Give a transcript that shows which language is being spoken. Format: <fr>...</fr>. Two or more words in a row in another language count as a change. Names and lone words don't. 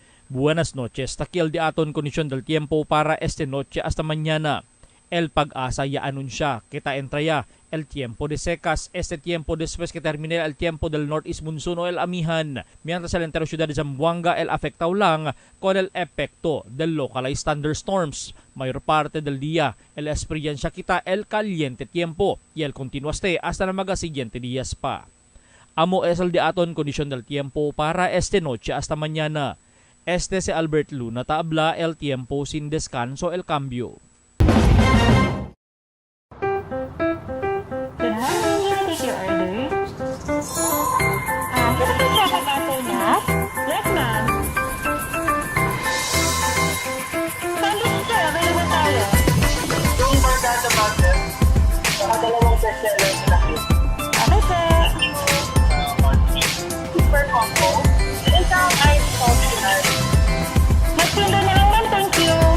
<cbk>Buenas noches. Takial di aton kondisyon del tiempo para esta noche hasta mañana. El Pag-asa ya anuncia que entraya el tiempo de secas, este tiempo después que termine el tiempo del</cbk> <en>northeast monsoon</en> <cbk>o el amihan. Mientras el entero ciudad de Zamboanga el afectado lang con el epekto del</cbk> <en>localized thunderstorms.</en> <cbk>Mayor parte del día el experiencia kita el caliente tiempo y el continuaste hasta na mga siguiente días pa. Amo es el de aton kondisyon del tiempo para este noche hasta mañana. Este si Albert Luna tabla el tiempo sin descanso el cambio.</cbk> <en>Yes, ma'am.</en> <tl>Sandwich sir, available tayo. Yung barkada butter, saka dalawang bestseller na cute.</tl> <en>Okay, sir. Super combo.</en> <tl>Isang ice coffee nut. Magtinda na lang, ma'am.</tl> <en>Thank you.</en>